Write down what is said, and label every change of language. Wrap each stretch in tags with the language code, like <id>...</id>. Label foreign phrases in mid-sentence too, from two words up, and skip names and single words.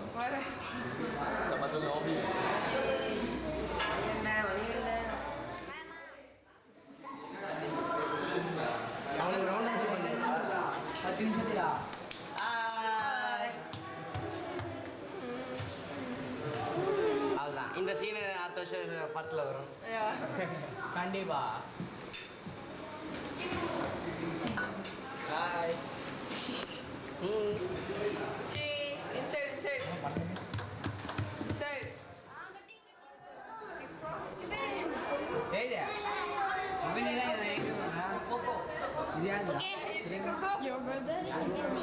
<fr>Voilà. Ça m'a donné envie.</fr> <ta>அவ்வளோதான் இந்த சீனு அடுத்த வருஷம் படத்தில் வரும் கண்டிப்பா ஹாய்</ta> <en>Cheese. Inside. Hey there. Coco. Your brother is</en>